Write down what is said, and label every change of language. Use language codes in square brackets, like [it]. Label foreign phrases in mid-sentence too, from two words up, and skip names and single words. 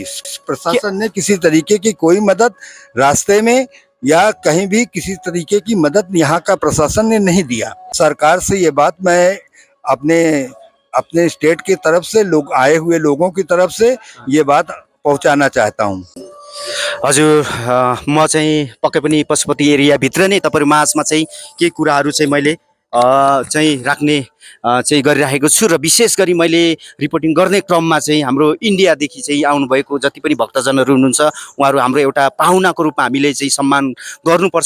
[hi] प्रशासन ने किसी तरीके की कोई मदद रास्ते में या कहीं भी किसी तरीके की मदद यहाँ का प्रशासन ने नहीं दिया। सरकार से ये बात मैं अपने स्टेट की तरफ से आए हुए लोगों की तरफ से ये बात पहुँचाना चाहता हूँ। [ne] हजुर, म चाहिँ पक्कै पनि पशुपति एरियाभित्र नै तपाईहरु माझमा चाहिँ केही कुराहरू चाहिँ मैले चाहिँ राख्ने चाहिँ गरिरहेको छु र विशेष गरी मैले रिपोर्टिङ गर्ने क्रममा चाहिँ हाम्रो इन्डियादेखि चाहिँ आउनुभएको जति पनि भक्तजनहरू हुनुहुन्छ उहाँहरू हाम्रो एउटा पाहुनाको रूपमा हामीले चाहिँ सम्मान गर्नुपर्छ।